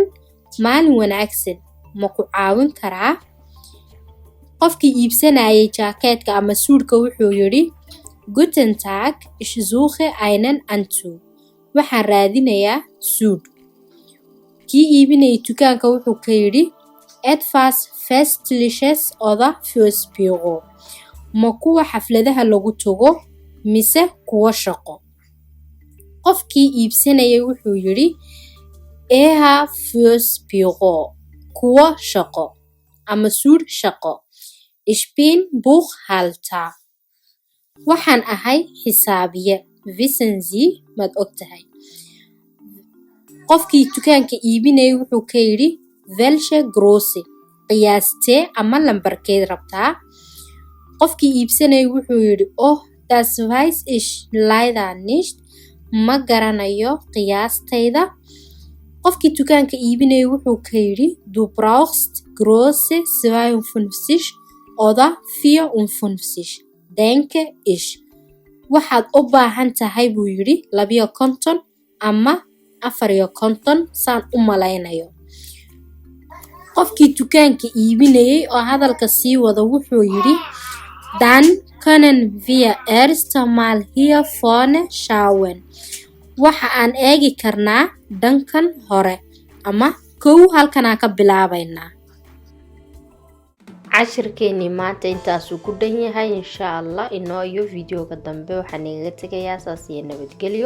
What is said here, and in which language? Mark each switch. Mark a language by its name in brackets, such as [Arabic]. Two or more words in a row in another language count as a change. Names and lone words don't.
[Somali] Maalin wanaagsan, ma ku caawin karaa? Qofkii iibsanayay jaakeetka ama suudhka wuxuu yidhi [German] Guten Tag, ich suche einen Anzug. [Somali] Waxaan raadinayaa suud. Kii iibinayay dukaanka wuxuu ka yidhi [German] etwas Festliches oder fürs Büro. [Somali] Ma kuwa xafladaha lagu tago mise kuwa shaqo? Qofkii iibsanayay wuxuu yidhi [German] eher fürs Büro, [Somali] kuwa shaqo ama suud shaqo. [German] Ich bin Buchhalter. [Somali] Waxaan ahay xisaabiye. [German] Wissen Sie, [Somali] maad ogtahay. Qofkii dukaanka iibinayay wuxuu ka yidhi [German] welche Größe, [Somali] qiyaastee ama lambarkeed rabtaa? Qofkii iibsanayay wuxuu yidhi [German] oh, das weiß ich leider nicht, [Somali] ma garanayo qiyaastayda. Qofkii dukaanka iibinayay wuxuu ka yidhi [German] du brauchst Größe 52 oder 54, denke ich. [Somali] Waxaad u baahan tahay buu yidhi 52 ama 54 saan u malaynayo. Qofkii dukaanka iibinayay oo hadalka sii wada wuxuu yidhi [German] dann können wir erst mal hier vorne schauen. [Somali] Waxa aan eegi karnaa dhankan hore ama kow halkanaa ka bilaabaynaa. Cashirkeennii maanta intaasuu ku dhan yahay. [Arabic] إن شاء الله [Somali] inoo iyo videoga dambe waxaan igaga tegayaa saas iyo nabadgelyo.